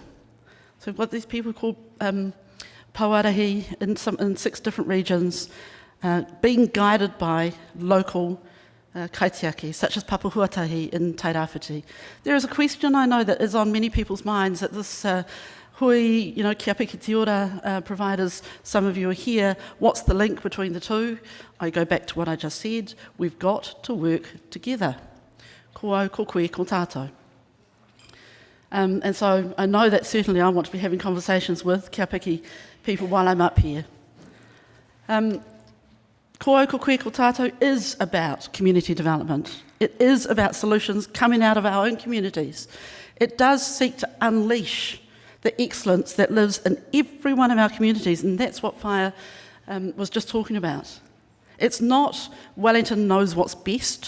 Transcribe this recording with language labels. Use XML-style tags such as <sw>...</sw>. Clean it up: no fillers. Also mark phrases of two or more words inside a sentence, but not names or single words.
<en>So we've got these people called Pauarahi in 6 different regions being guided by local kaitiaki, such as Papahuatahi in Tairāwhiti. There is a question I know that is on many people's minds that this hui, kia piki te ora providers, some of you are here, what's the link between the two? I go back to what I just said, we've got to work together.</en> <mi>Ko au, ko koe, ko tātou.</mi> <en>And so I know that certainly I want to be having conversations with kia piki people while I'm up here.</en> <mi>Ko au, ko koe, ko tātou</mi> <en>is about community development. It is about solutions coming out of our own communities. It does seek to unleash the excellence that lives in every one of our communities, and that's what Whaia was just talking about. It's not Wellington knows what's best.</en>